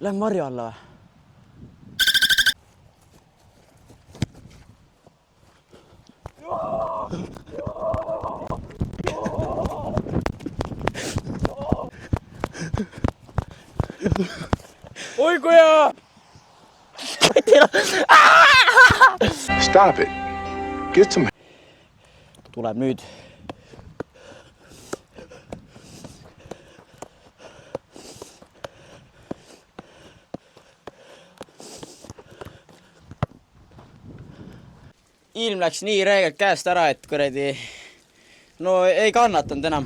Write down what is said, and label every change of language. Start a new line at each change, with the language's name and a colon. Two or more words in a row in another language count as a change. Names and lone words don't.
Estonian: Lähme marju alla või? oi kui hea!
English: Stop it. Get some
Estonian: tuleb nüüd. Ilm läks nii räigelt käest ära, et kuradi no ei kannatanud enam.